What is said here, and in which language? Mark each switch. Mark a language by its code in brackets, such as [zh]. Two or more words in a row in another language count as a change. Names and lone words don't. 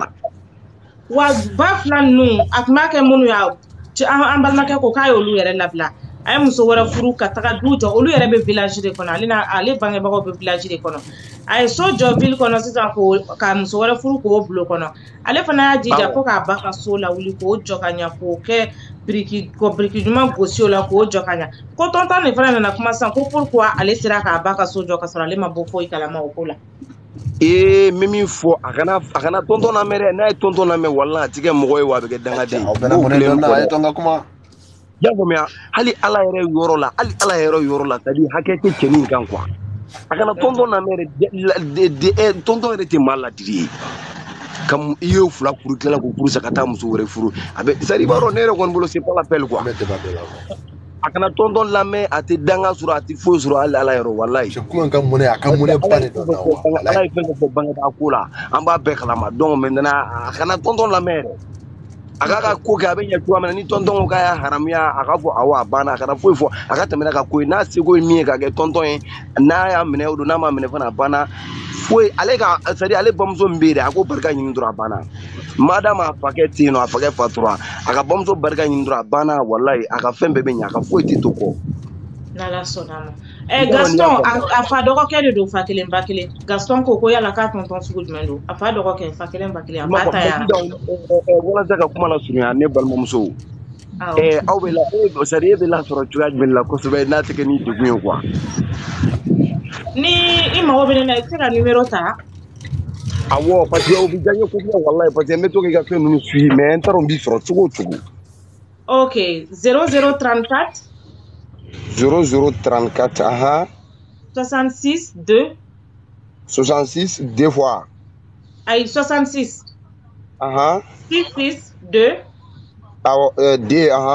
[bm] Wa ba fila ninnu a tun b'a kɛ minnu y'a an balimakɛ ko k'a y'olu yɛrɛ labila a ye muso wɛrɛ furu ka taga du jɔ olu yɛrɛ bɛ village de kɔnɔ ale bangebagaw bɛ village de kɔnɔ a ye so jɔ ville kɔnɔ sisan ka muso wɛrɛ furu k'o bulon kɔnɔ ale fana y'a jija fo k'a ba ka so lawuli k'o jɔ ka ɲɛ k'o kɛ biriki ɲuman gosi o la k'o jɔ ka ɲɛ ko tonton de fana nana kuma sisan ko pourquoi ale sera k'a ba ka so jɔ ka sɔrɔ ale ma bɔ foyi kalama o ko la. Min fɔ a kana tonton lamɛn dɛ n'a ye tonton lamɛn walahi a ti kɛ mɔgɔ ye wa a bɛ kɛ dangaden ye. Y'a faamuya hali ala yɛrɛ yɔrɔ la [fr] c'est à dire [bm] hakɛ tɛ cɛnin kan quoi a kana tonton lamɛn dɛ tonton yɛrɛ tɛ maa ladiri ye comme i y'o fila furu tilala k'o furu sa ka taa muso wɛrɛ furu a bɛ [fr] c'est à dire [bm] i b'a dɔn ne yɛrɛ kɔni bolo [fr] c'est pas la peine quoi [bm] a kana tonton lamɛn a tɛ danga sɔrɔ a tɛ foyi sɔrɔ hali ala yɔrɔ walayi ala ye fɛn fɔ bangebaa ko la an b'a bɛɛ kalama [fr] donc maintenant [bm] a kana tonton lamɛn yɛrɛ a k'a ka ko kɛ a bɛ ɲɛ cogoya min na ni tonton ko k'a y'a haramuya a k'a fɔ awɔ a banna a kana foyi fɔ a ka tɛmɛ n'a ka ko ye n'a seko ye min ye ka kɛ tonton ye n'a y'a minɛ o don n'a ma minɛ fana a banna foyi ale ka [fr] c'est à dire [bm] ale bamuso min bɛ yen dɛ a ko barika ɲini dɔrɔn a banna madame a fakɛ tɛ yen nɔ a fakɛ fatura a ka bamuso barika ɲini dɔrɔn a banna walayi a ka fɛn bɛɛ bɛ ɲɛ a ka foyi tɛ to kɔ. N'ala sɔnna ma Gaston a fa dɔgɔkɛ de don fa kelen ba kelen Gaston ko yala k'a tonton sugu jumɛn don a fa dɔgɔkɛ fa kelen ba kelen a ba ta yara walasa ka kuma la surunya ne balimamuso aw bɛ la [fr] c'est à dire [bm] e bɛ la sɔrɔ cogoya jumɛn la kosɛbɛ n'a tɛ kɛ ni degun ye quoi. Ni i mago bɛ ne na i tɛ se ka numéro ta. Awɔ [fr] parce que [bm] o bɛ diya n ye kosɛbɛ walayi [fr] parce que [bm] n bɛ to k'i ka fɛn ninnu suivi mais n t'a dɔn n b'i sɔrɔ cogo o cogo. Ok 0034 0034 66 2 66 2 fois. Aïe 66 66 2 D